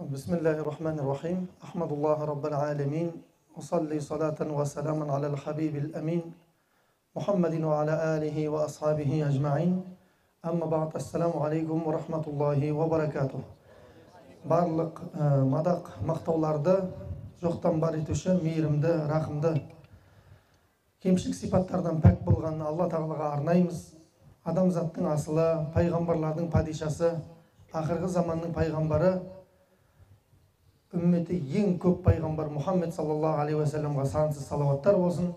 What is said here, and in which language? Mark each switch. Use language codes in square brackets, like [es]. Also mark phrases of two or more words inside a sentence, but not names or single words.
[ar] بسم الله الرحمن الرحيم أحمد الله رب العالمين أصلي صلاة وسلاما على الحبيب الأمين محمد وعلى آله وأصحابه أجمعين أما بعد السلام عليكم ورحمة الله وبركاته [kk] барлық мадақ мақтауларды жоқтан бар етуші мейірімді рақымды кемшілік сипаттардан пәк болған алла тағалаға арнаймыз. Адамзаттың асылы, пайғамбарлардың падишасы, ақырғы заманның пайғамбары, үмметі ең көп пайғамбар Мұхаммед [ar] صلى الله عليه وسلم [kk] сансыз салауаттар болсын.